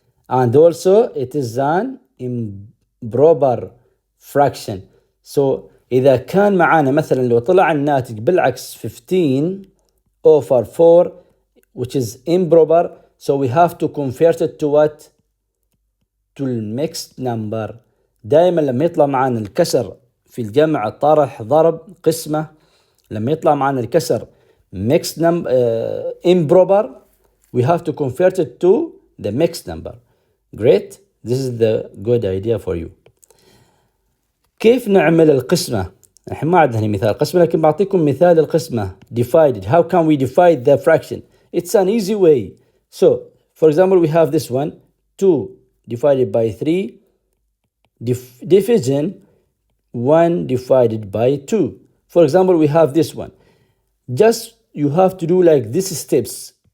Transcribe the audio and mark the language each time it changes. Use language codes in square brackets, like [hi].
[en] And also it is an improper fraction. So [ar] إذا كان معانا مثلا لو طلع الناتج بالعكس [en] 15 over 4 which is improper, so we have to convert it to what? To mixed number. [ar] دائما لما يطلع معانا الكسر في الجمع طرح ضرب قسمة، لما يطلع معانا الكسر [en] mixed number improper, we have to convert it to the mixed number. Great. This is the good idea for you. [ar] كيف نعمل القسمة؟ الحين ما عندنا مثال قسمة، لكن بعطيكم مثال القسمة. [en] Divided. How can we divide the fraction? It's an easy way. So, for example, we have this one, 2 divided by 3, division 1 divided by 2. For example, we have this one. Just you have to do like these steps.